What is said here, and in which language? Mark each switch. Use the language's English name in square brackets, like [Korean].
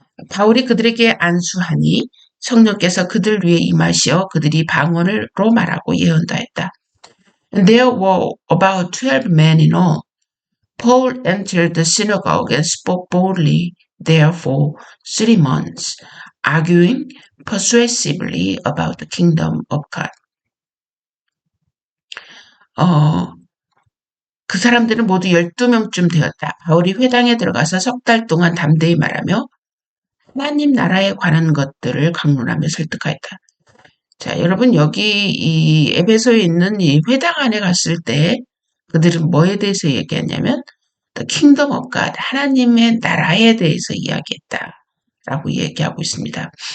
[Korean] 바울이 그들에게 안수하니 성령께서 그들 위에 임하시어 그들이 방언으로 말하고 예언도 했다. [English] And there were about 12 men in all. Paul entered the synagogue and spoke boldly there for 3 months, arguing persuasively about the kingdom of God. [Korean] 그 사람들은 모두 12명쯤 되었다. 바울이 회당에 들어가서 3달 동안 담대히 말하며 하나님 나라에 관한 것들을 강론하며 설득하였다. 자, 여러분 여기 이 에베소에 있는 이 회당 안에 갔을 때 그들은 뭐에 대해서 얘기했냐면 [English] The Kingdom of God, [Korean] 하나님의 나라에 대해서 이야기했다라고 얘기하고 있습니다.